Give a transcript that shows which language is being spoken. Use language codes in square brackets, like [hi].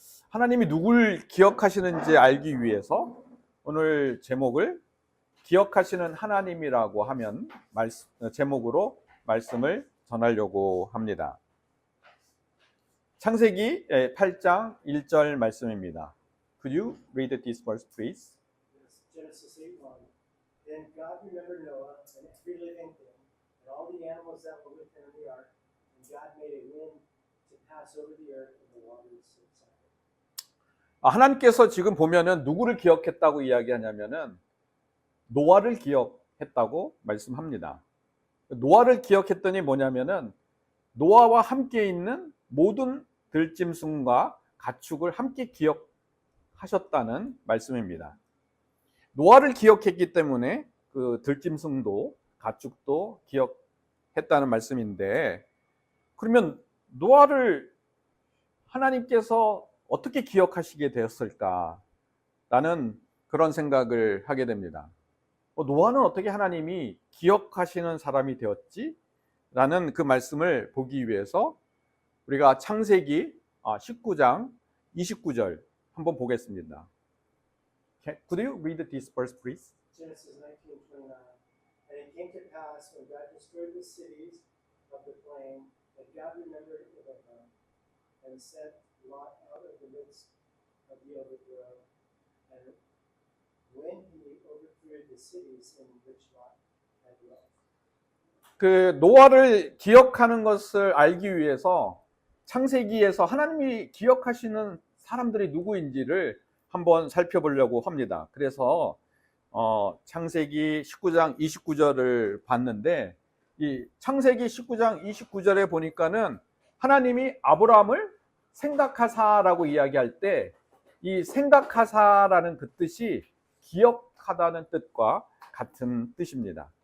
[ko] 하나님이 누굴 기억하시는지 알기 위해서 오늘 제목을 기억하시는 하나님이라고 하면 제목으로 말씀을 전하려고 합니다. 창세기 8장 1절 말씀입니다. [en] Could you read this verse, please? Genesis 8:1. Then God remembered Noah and every living thing and all the animals that were with him in the ark, and God made a wind to pass over the earth and the waters subsided. [ko] 하나님께서 지금 보면은 누구를 기억했다고 이야기하냐면은 노아를 기억했다고 말씀합니다. 노아를 기억했더니 뭐냐면은 노아와 함께 있는 모든 들짐승과 가축을 함께 기억하셨다는 말씀입니다. 노아를 기억했기 때문에 그 들짐승도 가축도 기억했다는 말씀인데, 그러면 노아를 하나님께서 어떻게 기억하시게 되었을까? 라는 그런 생각을 하게 됩니다. 노아는 어떻게 하나님이 기억하시는 사람이 되었지? 라는 그 말씀을 보기 위해서 우리가 창세기 19장 29절 한번 보겠습니다. [en] Could you read this verse, please? Genesis 19:29. And it came to pass when God destroyed the cities of the plain that God remembered Abraham and sent Lot out of the midst of the overthrow. And when he overthrew the cities in which Lot had dwelt. [ko] 그 노아를 기억하는 것을 알기 위해서 창세기에서 하나님이 기억하시는 사람들이 누구인지를 한번 살펴보려고 합니다. 그래서 창세기 19장 29절을 봤는데, 이 창세기 19장 29절에 보니까는 하나님이 아브라함을 생각하사라고 이야기할 때, 이 생각하사라는 그 뜻이 기억하다는 뜻과 같은 뜻입니다.